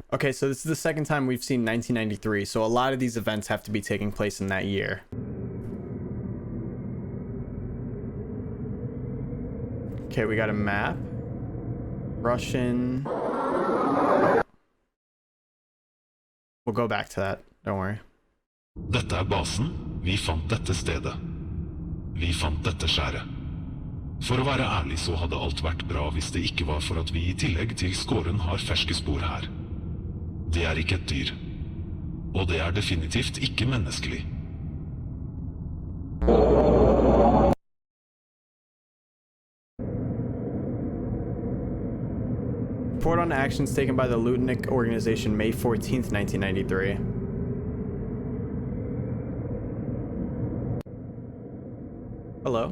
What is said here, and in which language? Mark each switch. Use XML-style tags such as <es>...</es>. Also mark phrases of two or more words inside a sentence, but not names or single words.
<en>Okay, so this is the second time we've seen 1993, so a lot of these events have to be taking place in that year. Okay, we got a map. Russian. We'll go back to that. Don't worry.</en> <no>Dette basen. Vi fant dette stedet. Vi fant dette skjæret. For å være ærlig så hadde alt vært bra hvis det ikke var for at vi I tillegg til skåren har ferske spor her. Det ikke et dyr. Og det definitivt ikke menneskelig.</no> <en>Report on actions taken by the Lutnik organization May 14th, 1993. Hello?</en>